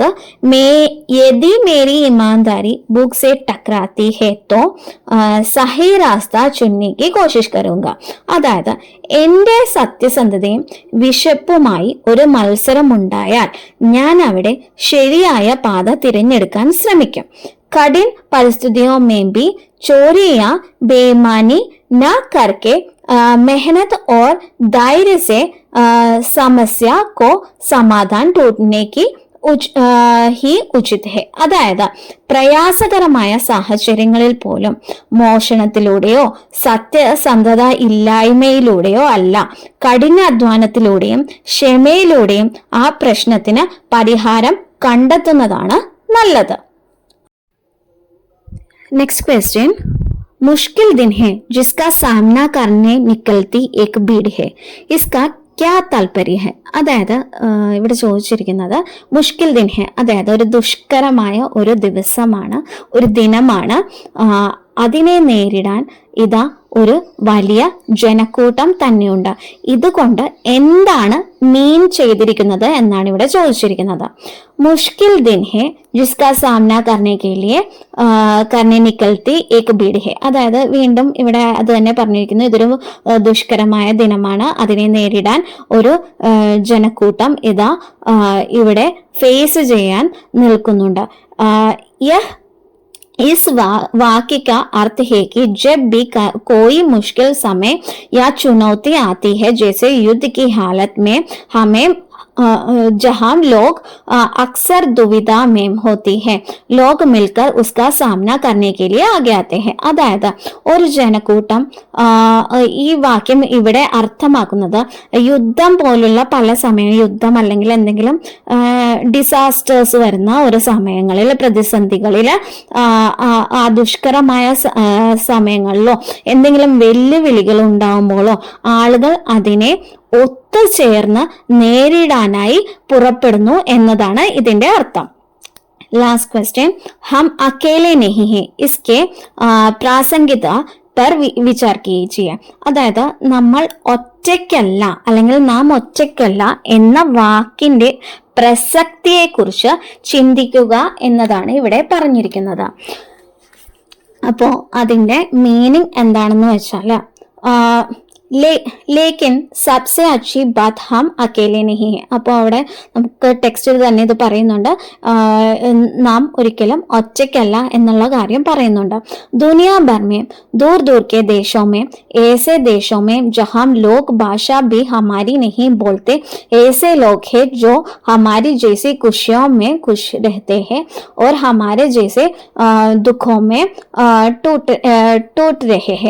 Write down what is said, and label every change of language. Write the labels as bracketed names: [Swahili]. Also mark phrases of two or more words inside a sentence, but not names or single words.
[Hindi] यदि मेरी ईमानदारी भूख से टकराती है तो सही रास्ता चुनने की कोशिश करूंगा. [Malayalam] അതായത് എന്റെ സത്യസന്ധതയും വിശപ്പുമായി ഒരു മത്സരം ഉണ്ടായാൽ ഞാൻ അവിടെ ശരിയായ പാത തിരഞ്ഞെടുക്കാൻ ശ്രമിക്കും. [Hindi] कठिन परिस्थितियों में भी चोरी या बेईमानी न करके मेहनत और धैर्य से समस्या को समाधान ढूंढने की ही उचित है. [Malayalam] അതായത് പ്രയാസകരമായ സാഹചര്യങ്ങളിൽ പോലും മോഷണത്തിലൂടെയോ സത്യസന്ധത ഇല്ലായ്മയിലൂടെയോ അല്ല, കഠിനാധ്വാനത്തിലൂടെയും ക്ഷമയിലൂടെയും ആ പ്രശ്നത്തിന് പരിഹാരം കണ്ടെത്തുന്നതാണ് നല്ലത്. [English] next question, [Hindi] मुश्किल दिन है जिसका सामना करने निकलती एक भीड़ है, इसका क्या तात्पर्य है? [Malayalam] അതായത് ഇവിടെ ചോദിച്ചിരിക്കുന്നത് [Hindi] मुश्किल दिन है, [Malayalam] അതായത് ഒരു ദുഷ്കരമായ ഒരു ദിവസമാണ്, ഒരു ദിനമാണ്. അതിനെ നേരിടാൻ ഇതാ ഒരു വലിയ ജനക്കൂട്ടം തന്നെയുണ്ട്. ഇതുകൊണ്ട് എന്താണ് മീൻ ചെയ്തിരിക്കുന്നത് എന്നാണ് ഇവിടെ ചോദിച്ചിരിക്കുന്നത്. [Hindi] मुश्किल दिन है जिसका सामना करने के लिए करने निकलती एक भीड़ है. [Malayalam] അതായത് വീണ്ടും ഇവിടെ അത് തന്നെ പറഞ്ഞിരിക്കുന്നു, ഇതൊരു ദുഷ്കരമായ ദിനമാണ്, അതിനെ നേരിടാൻ ഒരു ജനക്കൂട്ടം ഇതാ ഇവിടെ ഫേസ് ചെയ്യാൻ നിൽക്കുന്നുണ്ട്. [Hindi] इस वाक्य का अर्थ है कि जब भी कोई मुश्किल समय या चुनौती आती है, जैसे युद्ध की हालत में हमें जहां लोग अक्सर दुविधा में होती है, लोग मिलकर उसका सामना करने के लिए आगे आते हैं. [Malayalam] അതായത് ഒരു ജനക്കൂട്ടം, ഈ വാക്യം ഇവിടെ അർത്ഥമാക്കുന്നത് യുദ്ധം പോലുള്ള പല സമയം, യുദ്ധം അല്ലെങ്കിൽ എന്തെങ്കിലും ഡിസാസ്റ്റേഴ്സ് വരുന്ന ഒരു സമയങ്ങളിൽ, പ്രതിസന്ധികളിൽ, ആ ദുഷ്കരമായ സമയങ്ങളിലോ എന്തെങ്കിലും വെല്ലുവിളികൾ ഉണ്ടാകുമ്പോഴോ ആളുകൾ അതിനെ ഒത്തുചേർന്ന് നേരിടാനായി പുറപ്പെടുന്നു എന്നതാണ് ഇതിന്റെ അർത്ഥം. [English] last question, [Hindi] हम अकेले नहीं हैं, इसके പ്രാസംഗികത पर विचार कीजिए. [Malayalam] അതായത് നമ്മൾ ഒറ്റയ്ക്കല്ല അല്ലെങ്കിൽ നാം ഒറ്റയ്ക്കല്ല എന്ന വാക്കിന്റെ പ്രസക്തിയെ കുറിച്ച് ചിന്തിക്കുക എന്നതാണ് ഇവിടെ പറഞ്ഞിരിക്കുന്നത്. അപ്പോൾ അതിൻ്റെ മീനിങ് എന്താണെന്ന് വെച്ചാൽ [Hindi] लेकिन सबसे अच्छी बात हम अकेले नहीं है. [Malayalam] അപ്പോൾ അവിടെ നമുക്ക് ടെക്സ്റ്റിൽ തന്നെ ഇത് പറയുന്നുണ്ട്, നാം ഒരിക്കലും ഒറ്റയ്ക്കല്ല എന്നുള്ള കാര്യം പറയുന്നുണ്ട്. [Hindi] दुनिया भर में दूर दूर के देशों में ऐसे देशों में जहां लोग भाषा भी हमारी नहीं बोलते, ऐसे लोग हैं जो हमारी जैसी खुशियों में खुश रहते हैं और हमारे जैसे दुखों में टूट रहे हैं.